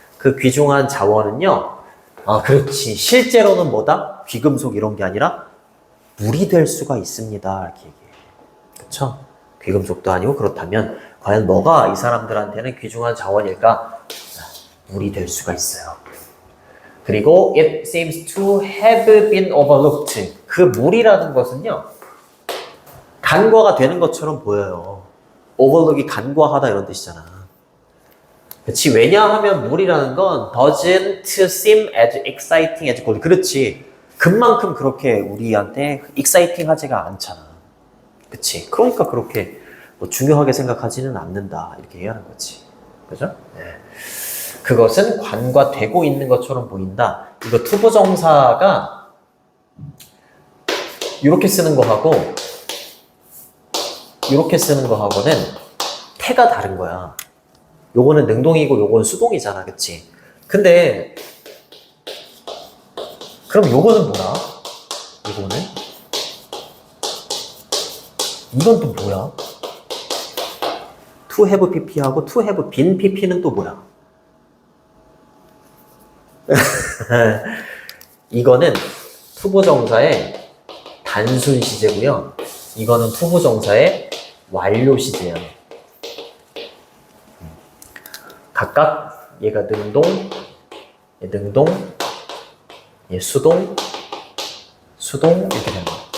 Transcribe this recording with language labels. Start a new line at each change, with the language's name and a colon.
Korean: 그 귀중한 자원은요. 아, 그렇지. 실제로는 뭐다? 귀금속 이런 게 아니라 물이 될 수가 있습니다. 이렇게 얘기해요. 그쵸? 귀금속도 아니고 그렇다면 과연 뭐가 이 사람들한테는 귀중한 자원일까? 물이 될 수가 있어요. 그리고
English: it seems to have been overlooked.
Korean: 그 물이라는 것은요. 간과가 되는 것처럼 보여요. overlook이 간과하다 이런 뜻이잖아. 그렇지. 왜냐하면 물이라는 건
English: doesn't seem as exciting as gold.
Korean: 그렇지. 금만큼 그렇게 우리한테 exciting 하지가 않잖아. 그치? 그러니까 그렇게 뭐 중요하게 생각하지는 않는다. 이렇게 얘기하는 거지. 그죠? 네. 그것은 관과되고 있는 것처럼 보인다. 이거 투부정사가 이렇게 쓰는 거하고 이렇게 쓰는 거하고는 태가 다른 거야. 요거는 능동이고 요거는 수동이잖아. 그치? 근데 그럼 요거는 뭐야? 이거는? 이건 또 뭐야? to have pp하고 to have been pp는 또 뭐야? 이거는 투부정사의 단순 시제고요. 이거는 투부정사의 완료 시제야. 각각 얘가 능동, 얘 능동, 얘 수동, 이렇게 되는 거야.